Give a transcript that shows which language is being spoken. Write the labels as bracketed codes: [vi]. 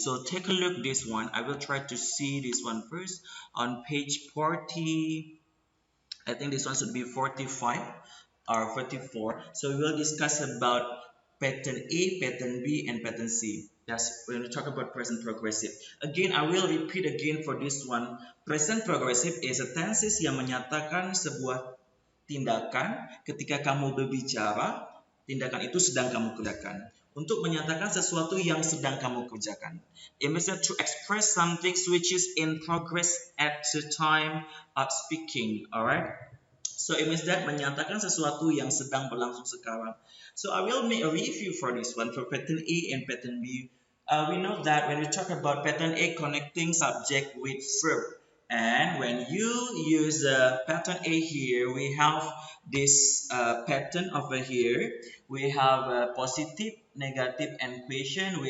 [en] So take a look this one. I will try to see this one first on page 40. I think this one should be 45 or 44. So we will discuss about pattern A, pattern B, and pattern C. That's when we talk about present progressive. Again, I will repeat again for this one. Present progressive is a tenses [id] yang menyatakan sebuah tindakan ketika kamu berbicara, tindakan itu sedang kamu kerjakan. Untuk menyatakan sesuatu yang sedang kamu kerjakan. [en] It means that to express something which is in progress at the time of speaking. Alright? So it means that [id] menyatakan sesuatu yang sedang berlangsung sekarang. [en] So I will make a review for this one for pattern A and pattern B. We know that when we talk about pattern A, connecting subject with verb. And when you use pattern A here, we have this pattern over here. We have positive, negative, and question.